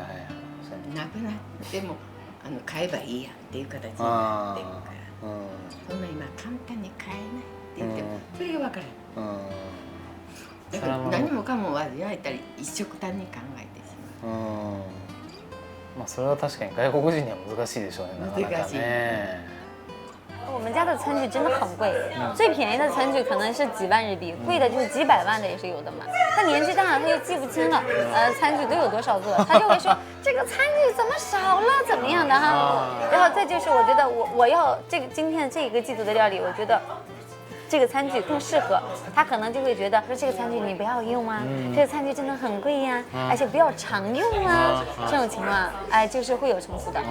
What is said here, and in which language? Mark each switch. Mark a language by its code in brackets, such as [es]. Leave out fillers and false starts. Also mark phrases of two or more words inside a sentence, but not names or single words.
[ja] なくなっても買えばいいやっていう形になってるから、そんな今簡単に買えないって言ってもそれが分からない。だから何もかも味わえたり一緒くたに考えてしまう。まあそれは確かに外国人には難しいでしょうね。なかなかね。 [zh] 我们家的餐具真的很贵，最便宜的餐具可能是几万日币，贵的就是几百万的也是有的嘛。他年纪大了，他就记不清了，餐具都有多少个，他就会说这个餐具怎么少了，怎么样的哈。然后再就是我觉得我要这个今天这个季度的料理，我觉得这个餐具更适合他，可能就会觉得说这个餐具你不要用啊，这个餐具真的很贵呀，而且不要常用啊，这种情况哎就是会有冲突的。